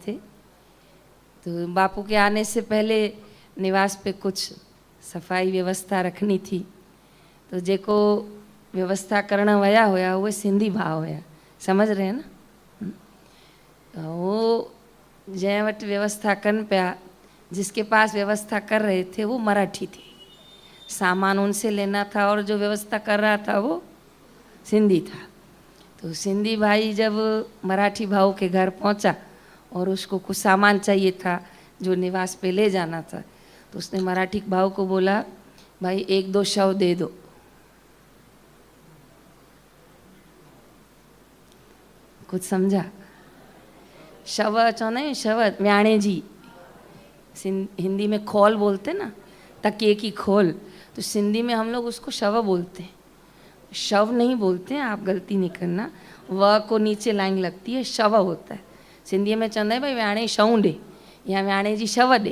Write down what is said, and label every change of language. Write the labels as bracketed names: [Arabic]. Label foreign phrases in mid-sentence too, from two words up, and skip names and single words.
[Hindi] थे, तो बापू के आने से पहले निवास पे कुछ सफाई व्यवस्था रखनी थी, [Sindhi] तो जेको व्यवस्था करण वया हुआ उहे सिंधी भाव हुआ, [Hindi] समझ रहे हैं ना। [Sindhi] वो जै वट व्यवस्था कन पिया, [Hindi] जिसके पास व्यवस्था कर रहे थे वो मराठी थे, सामान उनसे लेना था, और जो व्यवस्था कर रहा था वो सिंधी था। तो सिंधी भाई जब मराठी भाऊ के घर पहुंचा, और उसको कुछ सामान चाहिए था जो निवास पे ले जाना था। तो उसने मराठी भाव को बोला, भाई 1-2 शव दे दो। कुछ समझा? [Sindhi] शव चवंदा आहियूं, शव वियाणे जी, [Hindi] हिंदी में खोल बोलते ना, तकिए की खोल, तो सिंधी में हम लोग उसको शव बोलते हैं, शव नहीं बोलते हैं, आप गलती नहीं करना, व को नीचे लाइन लगती है, शव होता है। [Sindhi] सिंधी में चवंदा है भाई वियाणे शव ॾे या वियाणे जी शव ॾे।